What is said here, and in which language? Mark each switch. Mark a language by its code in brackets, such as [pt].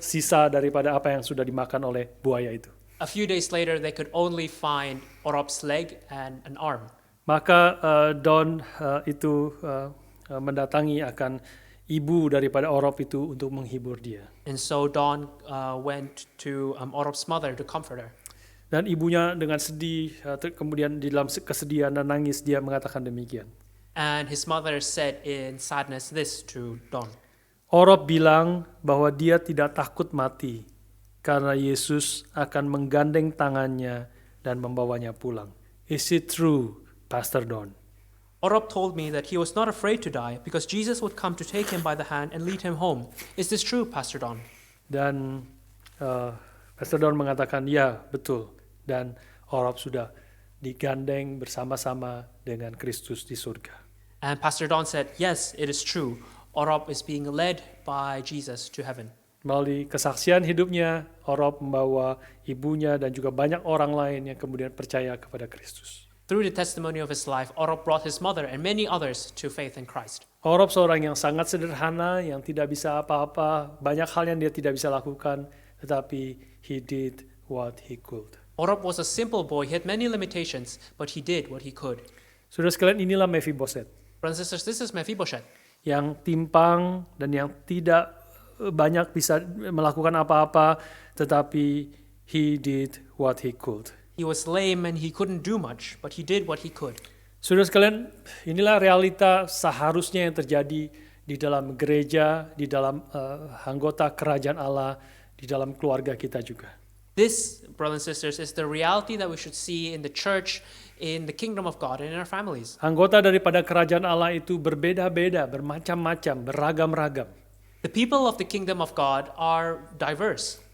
[id] Sisa daripada apa yang sudah dimakan oleh buaya itu. [en] they could only find Orop's leg and an arm. [id] Maka Don itu mendatangi akan ibu daripada Orop itu untuk menghibur dia. [en] And so Don went to Orop's mother to comfort her. [id] Dan ibunya dengan sedih, kemudian di dalam kesedihan dan nangis dia mengatakan demikian. [en] And his mother said in sadness this to Don. [id] Orop bilang bahwa dia tidak takut mati karena Yesus akan menggandeng tangannya dan membawanya pulang. [en] Is it true, Pastor Don? Orop told me that he was not afraid to die because Jesus would come to take him by the hand and lead him home. Is this true, Pastor Don? [id] Dan Pastor Don mengatakan, ya betul. Dan Orop sudah digandeng bersama-sama dengan Kristus di surga. [en] And Pastor Don said, yes, it is true. Orop is being led by Jesus to heaven. [id] Melalui kesaksian hidupnya, Orop membawa ibunya dan juga banyak orang lain yang kemudian percaya kepada Kristus. [en] Through the testimony of his life, Orop brought his mother and many others to faith in Christ. [id] Orop seorang yang sangat sederhana, yang tidak bisa apa-apa, banyak hal yang dia tidak bisa lakukan, tetapi [en] he did what he could. Orop was a simple boy. He had many limitations, but he did what he could. [id] Saudara sekalian, inilah Mephiboset, [en] Brothers and sisters, this is Mephibosheth, [id] yang timpang dan yang tidak banyak bisa melakukan apa-apa, tetapi [en] he did what he could. He was lame and he couldn't do much, but he did what he could. [id] Saudara sekalian, inilah realita seharusnya yang terjadi di dalam gereja, di dalam anggota kerajaan Allah, di dalam keluarga kita juga. [en] This, brothers and sisters, is the reality that we should see in the church, in the kingdom of God, and in our families. [id] Anggota daripada kerajaan Allah itu berbeda-beda, bermacam-macam, beragam-ragam. [en] The people of the kingdom of God are diverse.